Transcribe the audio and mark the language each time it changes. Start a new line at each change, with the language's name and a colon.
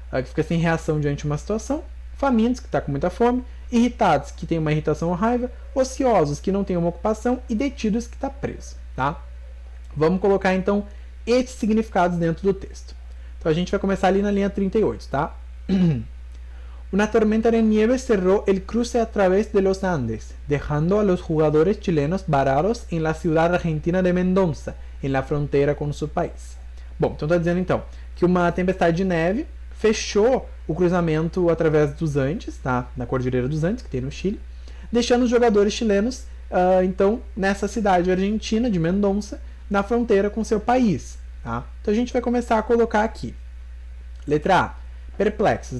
Portuguese: que fica sem reação diante de uma situação, famintos, que está com muita fome, irritados, que tem uma irritação ou raiva, ociosos, que não tem uma ocupação, e detidos, que está preso. Tá? Vamos colocar então esses significados dentro do texto. Então a gente vai começar ali na linha 38, tá?
Spanish: Una tormenta de nieve cerró el cruce a través de los Andes, dejando a los jugadores chilenos varados en la ciudad argentina de Mendoza, en la frontera
Portuguese: com seu país. Bom, então está dizendo então que uma tempestade de neve fechou o cruzamento através dos Andes, tá? Na Cordilheira dos Andes, que tem no Chile, deixando os jogadores chilenos, então, nessa cidade argentina de Mendoza, na fronteira com seu país. Tá? Então a gente vai começar a colocar aqui. Letra A, perplexos.